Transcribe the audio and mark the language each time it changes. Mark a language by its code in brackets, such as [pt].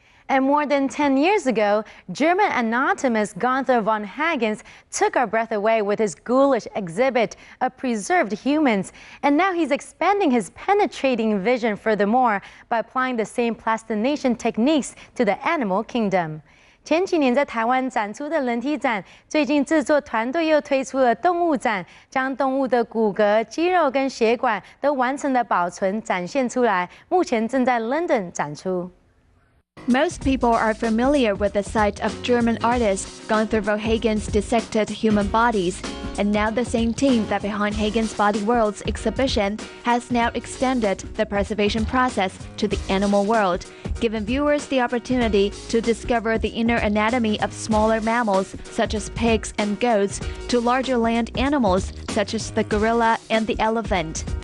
[en] And more than 10 years ago, German anatomist Gunther von Hagens took our breath away with his ghoulish exhibit of preserved humans. And now he's expanding his penetrating vision furthermore by applying the same plastination techniques to the animal kingdom. [zh] 前几年在台湾展出的人体展，最近制作团队又推出了动物展，将动物的骨骼、肌肉跟血管都完成的保存展现出来，目前正在 London 展出。 [en] Most people are familiar with the sight of German artist Gunther von Hagen's dissected human bodies, and now the same team that behind Hagen's Body World's exhibition has now extended the preservation process to the animal world, giving viewers the opportunity to discover the inner anatomy of smaller mammals such as pigs and goats to larger land animals such as the gorilla and the elephant.